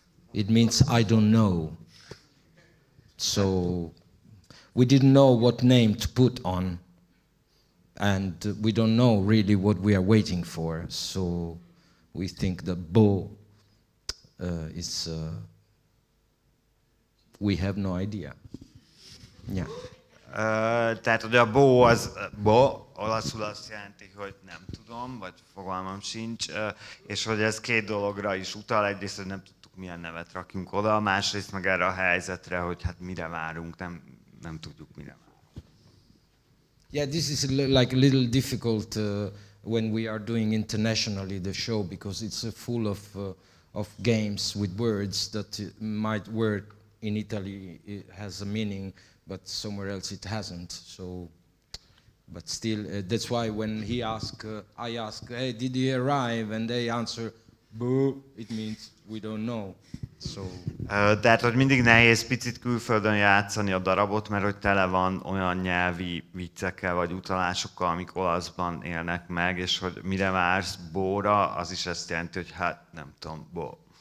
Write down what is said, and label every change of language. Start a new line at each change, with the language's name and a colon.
English: It means I don't know. So we didn't know what name to put on, and we don't know really what we are waiting for. So we think that Bo is we have no idea. Yeah.
Hungarian: Tehát, hogy a Bo az Bo, olaszul azt jelenti, hogy nem tudom, vagy fogalmam sincs, és hogy ez két dologra is utal. Egyrészt, hogy nem tudtuk, milyen nevet rakjunk oda, másrészt meg erre a helyzetre, hogy hát mire várunk, nem tudjuk, mire várunk.
English: Yeah, this is like a little difficult when we are doing internationally the show, because it's full of games with words that might word in Italy it has a meaning, but somewhere else it hasn't. So, but still, that's why when he ask, I ask, hey, did he arrive? And they answer, boo. It means we don't know. So.
Hungarian: Tehát, hogy mindig nehéz picit külföldön játszani a darabot, mert hogy tele van olyan nyelvi viccekkel vagy utalásokkal, amik olaszban élnek meg, és hogy mire vársz Bóra, az is ezt jelenti, hogy hát nem tudom, Bó.